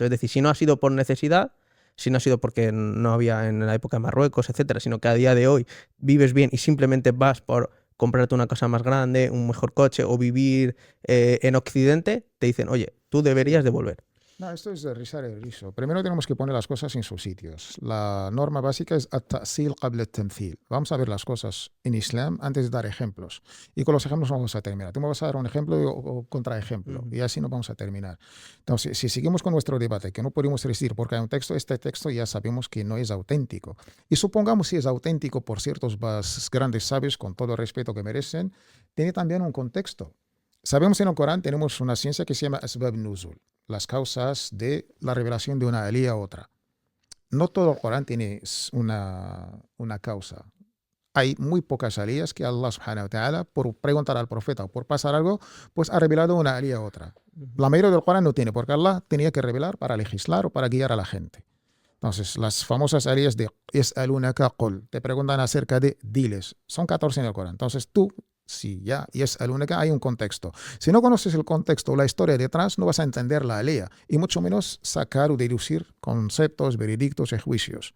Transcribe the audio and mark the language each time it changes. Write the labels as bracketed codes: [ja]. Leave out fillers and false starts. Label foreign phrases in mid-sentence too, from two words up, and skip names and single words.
[es] Es decir, si no ha sido por necesidad, si no ha sido porque no había en la época de Marruecos, etcétera, sino que a día de hoy vives bien y simplemente vas por comprarte una casa más grande, un mejor coche o vivir en Occidente, te dicen, oye, tú deberías devolver. No, esto es de rizar el rizo. Primero tenemos que poner las cosas en sus sitios. La norma básica es [ar] التأصيل قبل التمثيل. [es] Vamos a ver las cosas en Islam antes de dar ejemplos. Y con los ejemplos vamos a terminar. Tú me vas a dar un ejemplo o contraejemplo. Y así no vamos a terminar. Entonces, si seguimos con nuestro debate, que no podemos decir porque hay un texto, este texto ya sabemos que no es auténtico. Y supongamos si es auténtico por ciertos grandes sabios, con todo el respeto que merecen, tiene también un contexto. Sabemos en el Corán, tenemos una ciencia que se llama [ar] أسباب نزول, [es] las causas de la revelación de una alía a otra. No todo el Corán tiene una causa. Hay muy pocas alías que Allah [ar] سبحانه وتعالى, [es] por preguntar al profeta o por pasar algo, pues ha revelado una alía a otra. La mayoría del Corán no tiene, porque Allah tenía que revelar para legislar o para guiar a la gente. Entonces, las famosas alías de [ar] يسألونك قل, [es] te preguntan acerca de diles, son 14 en el Corán. Entonces tú, si ya Yas'alunaka, hay un contexto. Si no conoces el contexto o la historia detrás, no vas a entender la alía y mucho menos sacar o deducir conceptos, veredictos y juicios.